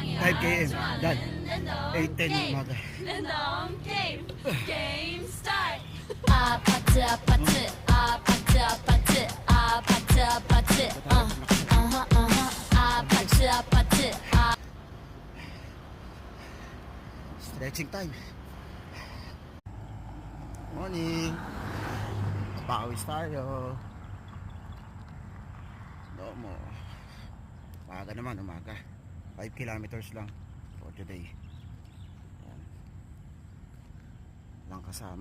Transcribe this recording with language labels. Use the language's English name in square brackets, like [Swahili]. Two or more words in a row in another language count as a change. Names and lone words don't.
[Filipino] 5 km. Dad, 8:10 ng umaga. [English] Game start. [Korean] 아파트 아파트 아파트 아파트 아파트 아파트 아파트 아파트 [English] Stretching time. [Filipino] Morning. Pawis tayo. Domo. Umaga naman, umaga. 5 kilometers lang [English] for today. [Filipino] Ayan. Lang kasama.